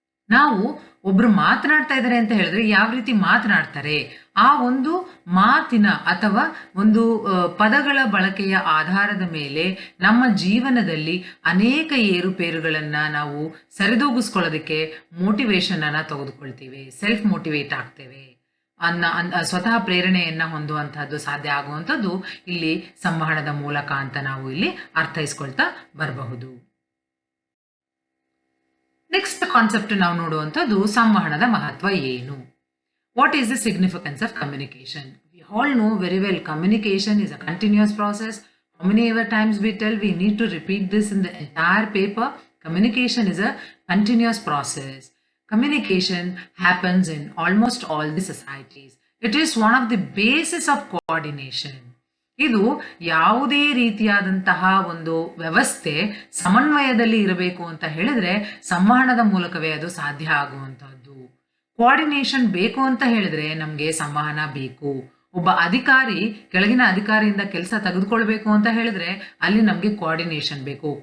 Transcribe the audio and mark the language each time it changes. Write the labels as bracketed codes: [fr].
[kn] ನಾವು ಒಬ್ರು ಮಾತನಾಡ್ತಾ ಇದ್ದಾರೆ ಅಂತ ಹೇಳಿದ್ರೆ ಯಾವ ರೀತಿ ಮಾತನಾಡ್ತಾರೆ, ಆ ಒಂದು ಮಾತಿನ ಅಥವಾ ಒಂದು ಪದಗಳ ಬಳಕೆಯ ಆಧಾರದ ಮೇಲೆ ನಮ್ಮ ಜೀವನದಲ್ಲಿ ಅನೇಕ ಏರುಪೇರುಗಳನ್ನು ನಾವು ಸರಿದೂಗಿಸ್ಕೊಳ್ಳೋದಕ್ಕೆ ಮೋಟಿವೇಶನ್ ಅನ್ನು ತೆಗೆದುಕೊಳ್ತೀವಿ, ಸೆಲ್ಫ್ ಮೋಟಿವೇಟ್ ಆಗ್ತೇವೆ ಸ್ವತಃ ಪ್ರೇರಣೆಯನ್ನು ಹೊಂದುವಂತಹದ್ದು ಸಾಧ್ಯ ಆಗುವಂಥದ್ದು ಇಲ್ಲಿ ಸಂವಹನದ ಮೂಲಕ ಅಂತ ನಾವು ಇಲ್ಲಿ ಅರ್ಥೈಸ್ಕೊಳ್ತಾ ಬರಬಹುದು. ನೆಕ್ಸ್ಟ್ ಕಾನ್ಸೆಪ್ಟ್ ನಾವು ನೋಡುವಂಥದ್ದು ಸಂವಹನದ ಮಹತ್ವ ಏನು. [en] What is the significance of communication? We all know very well communication is a continuous process. How many ever times we tell, we need to repeat this in the entire paper. Communication is a continuous process. Communication happens in almost all the societies. It is one of the basis of coordination. [kn] ಇದು ಯಾವುದೇ ರೀತಿಯಾದಂತಹ ಒಂದು ವ್ಯವಸ್ಥೆ ಸಮನ್ವಯದಲ್ಲಿ ಇರಬೇಕು ಅಂತ ಹೇಳಿದ್ರೆ ಸಂವಹನದ ಮೂಲಕವೇ ಅದು ಸಾಧ್ಯ ಆಗುವಂಥದ್ದು. ಕೋಆರ್ಡಿನೇಷನ್ ಬೇಕು ಅಂತ ಹೇಳಿದ್ರೆ ನಮಗೆ ಸಂವಹನ ಬೇಕು. ಒಬ್ಬ ಅಧಿಕಾರಿ ಕೆಳಗಿನ ಅಧಿಕಾರಿಯಿಂದ ಕೆಲಸ ತೆಗೆದುಕೊಳ್ಬೇಕು ಅಂತ ಹೇಳಿದ್ರೆ ಅಲ್ಲಿ ನಮಗೆ ಕೋಆರ್ಡಿನೇಷನ್ ಬೇಕು.